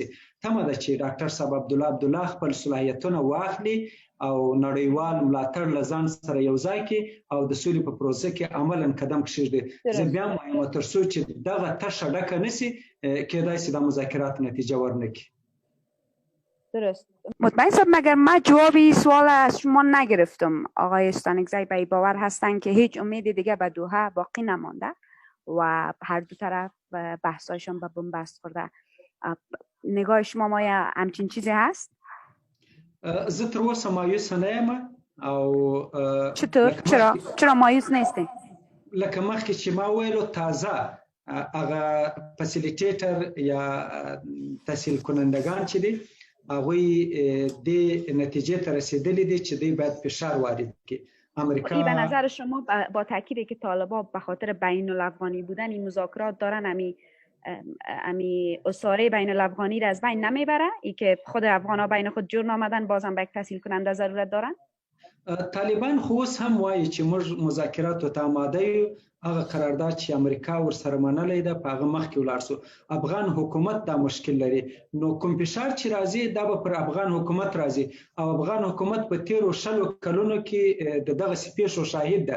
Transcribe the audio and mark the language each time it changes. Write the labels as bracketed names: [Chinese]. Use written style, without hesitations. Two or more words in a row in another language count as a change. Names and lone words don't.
[Pashto] تمه ده چې ډاکټر صاحب عبدالله خپل صلاحیتونه واخلي او نړیوال ملاتړ له ځان سره یو ځای کړي او د سولې په پروسه کې عملاً قدم کېږدي. زه بیا هم وایم تر څو چې دغه تشه ډکه نشي، کېدای شي د مذاکرات نتیجه ورنکړي. [Persian] درست. مطمئن صاحب مگر من جوابی سوال از شما نگرفتم. آقای استانکزی به باور هستند که هیچ امید دیگه به دوحه باقی نمانده و هر دو طرف بحثایشان به بنبست خورده. نگاه شما مایا همچین چیزی هست؟ [Pashto] زه تر اوسه مایوس نه یم. او [Persian] چطور؟ چرا مایوس نیستی؟ [Pashto] لکه مخکې چې ما ویلو، تازه هغه فسیلیټیټر یا [Persian] تسهیل کنندگان [Pashto] چې دي هغوی دې نتیجه ته رسیدلی دي چې دوی باید فشار وارد کړي. امریکا [Persian] به نظر شما با تاکیدی که طالبان به خاطر بین الافغانی بودن این مذاکرات دارن، امی اساره بین الافغانی را از بین نمیبره؟ ای که خود افغان ها بین خود جور نامدن بازم به یک تسهیل کننده ضرورت دارن؟ [Pashto] طالبان خو اوس هم وایي چې موږ مذاکراتو ته آماده یو. هغه قرارداد چې امریکا ورسره منلی ده په هغه مخکې ولاړ سو. افغان حکومت دا مشکل لري، نو کوم فشار چې راځي دا به پر افغان حکومت راځي او افغان حکومت په تیرو 60 کلونو کې د دغسې پیښو شاهد ده.